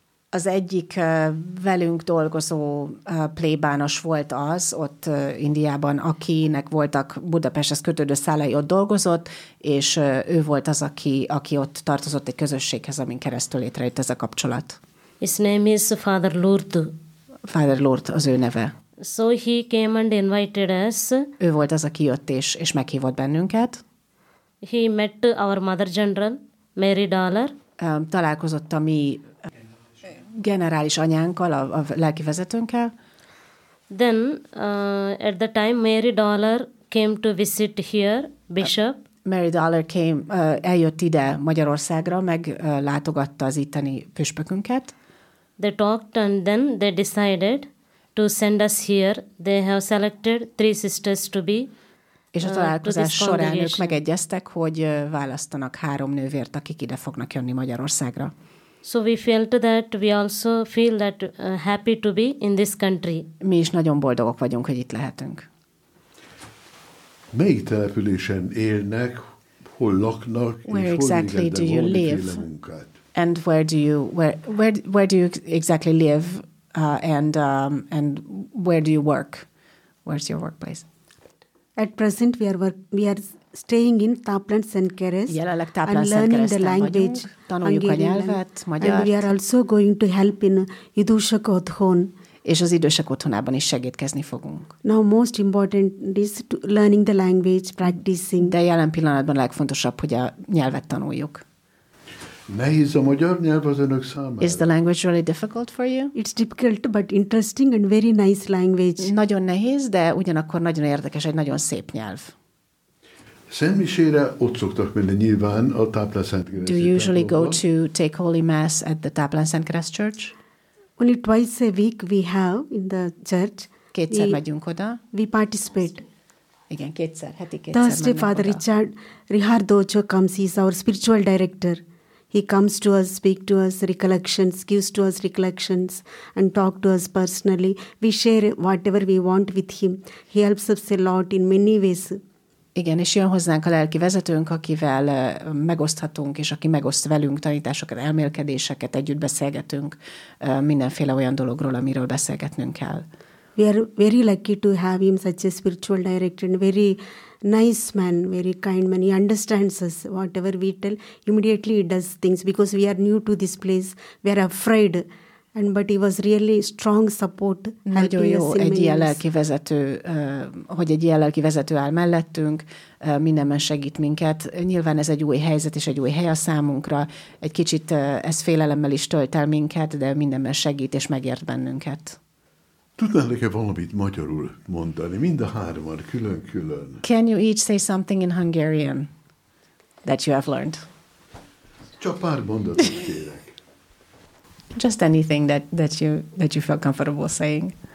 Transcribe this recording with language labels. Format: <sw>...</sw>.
<hu>Az egyik velünk dolgozó plébános volt az ott Indiában, akinek voltak Budapesthez kötődő szálai, ott dolgozott, és ő volt az, aki ott tartozott egy közösséghez, amin keresztül létrejött ez a kapcsolat.</hu> <en>His name is Father Lourdes.</en> <hu>Father Lourdes az ő neve.</hu> <en>So he came and invited us.</en> <hu>Ő volt az, aki jött és meghívott bennünket.</hu> <en>He met our Mother General, Mary Dollar.</en> <hu>Találkozott a mi generális anyánkkal, a lelki vezetőnkkel.</hu> <en>Then, at the time, Mary Dollar came to visit here, Bishop.</en> <hu>Mary Dollar</hu> <en>came,</en> <hu>eljött ide Magyarországra, meglátogatta az itteni püspökünket.</hu> <en>They talked and then they decided to send us here. They have selected three sisters to be.</en> <hu>És a találkozás során ők megegyeztek, hogy választanak három nővért, akik ide fognak jönni Magyarországra.</hu> <en>So we felt that we also feel that happy to be in this country.</en> <hu>Mi is nagyon boldogok vagyunk, hogy itt lehetünk. Melyik településen élnek, hol laknak,</hu> <en>where</en> <hu>és</hu> <en>exactly</en> <hu>hol végeznek a valamiféle munkát?</hu> <en>And where do you exactly live and where do you work? Where's your workplace? At present we are staying in Tápland Szentkeres.</en> <hu>Jelenleg Tápland</hu> <en>Szentkeres. Learning the language,</en> <hu>tanuljuk a nyelvet, magyart.</hu> <en>And we are also going to help in</en> <hu>idősek otthon. És az idősek otthonában is segítkezni fogunk.</hu> <en>Now most important is to learning the language, practicing.</en> <hu>De jelen pillanatban legfontosabb, hogy a nyelvet tanuljuk. Nehéz a magyar nyelv az önök számára?</hu> <en>Is the language really difficult for you? It's difficult, but interesting and very nice language.</en> <hu>Nagyon nehéz, de ugyanakkor nagyon érdekes, egy nagyon szép nyelv. Szentmisére ott szoktak menni nyilván a Táplán Szentkereszt.</hu> <en>Do you usually go to take holy mass at the Táplán Szentkereszt Church? Only twice a week we have in the church.</en> <hu>Kétszer megyünk oda.</hu> <en>We participate.</en> <hu>Igen, kétszer, heti kétszer megyünk oda.</hu> <en>Thursday Father Richard Rihardocho comes, he's our spiritual director. He comes to us, speak to us, recollections, gives to us recollections, and talk to us personally. We share whatever we want with him. He helps us a lot in many ways.</en> <hu>Igen, és jön hozzánk a lelki vezetőnk, akivel megoszthatunk, és aki megoszt velünk tanításokat, elmélkedéseket, együtt beszélgetünk mindenféle olyan dologról, amiről beszélgetnünk kell.</hu> <en>We are very lucky to have him such a spiritual director, and very nice man, very kind man. He understands us, whatever we tell, immediately he does things, because we are new to this place, we are afraid, and but he was really strong support.</en> <hu>Nagyon jó egy ilyen lelki vezető, hogy egy ilyen lelki vezető áll mellettünk, mindenben segít minket. Nyilván ez egy új helyzet és egy új hely a számunkra, egy kicsit ez félelemmel is tölt el minket, de mindenben segít és megért bennünket. Tudnál nekem valamit magyarul mondani, mind a hárman, külön-külön?</hu> <en>Can you each say something in Hungarian that you have learned?</en> <hu>Csak pár mondatot kérek.</hu> <en>Just anything that you feel comfortable saying.</en>